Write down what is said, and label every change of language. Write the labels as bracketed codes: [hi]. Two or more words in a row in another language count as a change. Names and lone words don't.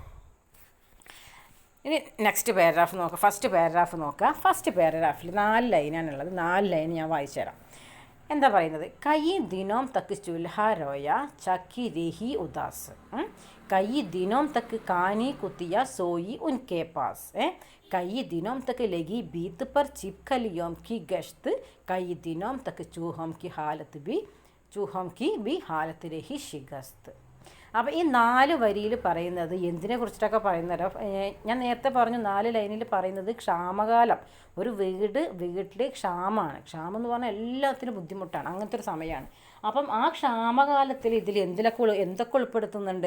[ml] ഇനി [en] next paragraph [ml] നോക്കുക, [en] first paragraph [ml] നോക്കുക. [en] first paragraph [ml] 4 ലൈനാണുള്ളത്, 4 ലൈൻ ഞാൻ വായിച്ചു തരാം. എന്താ പറയുന്നത്? [hi] कई दिनों तक चूल्हा रोया चक्की रही उदास, कई दिनों तक कानी कुतिया सोई उनके पास, कई दिनों तक लगी बीत पर छिपकलियों की गश्त, कई दिनों तक चूहों की भी हालत रही शिकस्त. [ml] അപ്പോൾ ഈ 4 വരിയിൽ പറയുന്നത് എന്തിനെ കുറിച്ചിട്ടൊക്കെ പറയുന്നതോ, ഞാൻ നേരത്തെ പറഞ്ഞു 4 ലൈനിൽ പറയുന്നത് ക്ഷാമകാലം, ഒരു വീട്ടിൽ ക്ഷാമമാണ്. ക്ഷാമം എന്ന് പറഞ്ഞാൽ എല്ലാത്തിനും ബുദ്ധിമുട്ടാണ്, അങ്ങനത്തെ ഒരു സമയമാണ്. അപ്പം ആ ക്ഷാമകാലത്തിൽ ഇതിൽ എന്തൊക്കെ ഉൾപ്പെടുത്തുന്നുണ്ട്?